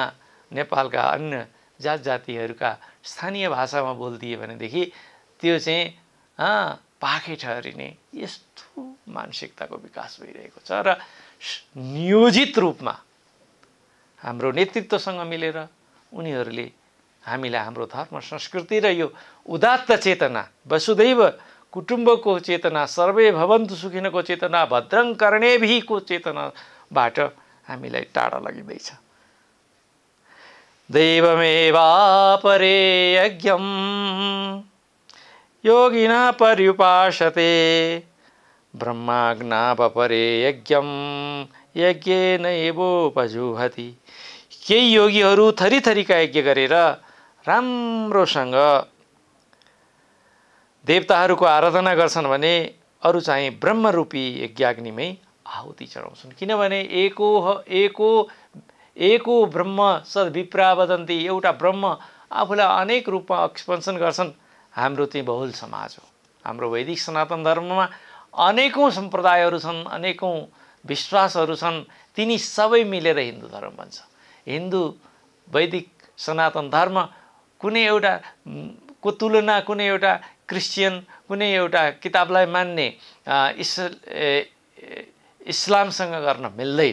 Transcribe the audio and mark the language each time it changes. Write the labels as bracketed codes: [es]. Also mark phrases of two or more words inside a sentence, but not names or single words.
[ne] नेपालका अन्य जात जातिहरूका स्थानीय भाषामा बोलिदिए भनेदेखि त्यो चाहिँ पाखे ठहरिने यस्तो मानसिकताको विकास भइरहेको छ र नियोजित रूपमा हाम्रो नेतृत्वसँग मिलेर उनीहरूले हामीलाई हाम्रो धर्म संस्कृति र यो उदात्त चेतना, [sa] वसुधैव कुटुम्बको [ne] चेतना, [sa] सर्वे भवन्तु सुखिनको [ne] चेतना, [sa] भद्रं कर्णेभिको [ne] चेतनाबाट हामीलाई टाढा लगिँदैछ। [sa] दैवमेवापरे यज्ञं योगिनः पर्युपासते, ब्रह्माज्ञापरे यज्ञं यज्ञेनैवोपजुह्वति। [ne] केही योगीहरू थरीथरीका यज्ञ गरेर राम्रोसँग देवताहरूको आराधना गर्छन् भने अरू चाहिँ ब्रह्मरूपी यज्ञाग्निमै आहुति चढाउँछन्। [sa] किनभने एको ब्रह्म सद्विप्रा वदन्ति, [ne] एउटा ब्रह्म आफूलाई अनेक रूपमा एक्सपेन्सन गर्छन्। हाम्रो चाहिँ बहुल समाज हो। हाम्रो वैदिक सनातन धर्ममा अनेकौँ सम्प्रदायहरू छन्, अनेकौँ विश्वासहरू छन्, तिनी सबै मिलेर हिन्दू धर्म बन्छ। हिन्दू वैदिक सनातन धर्म कुनै एउटा को तुलना कुनै एउटा क्रिस्चियन, कुनै एउटा किताबलाई मान्ने इस्लामसँग गर्न मिल्दैन।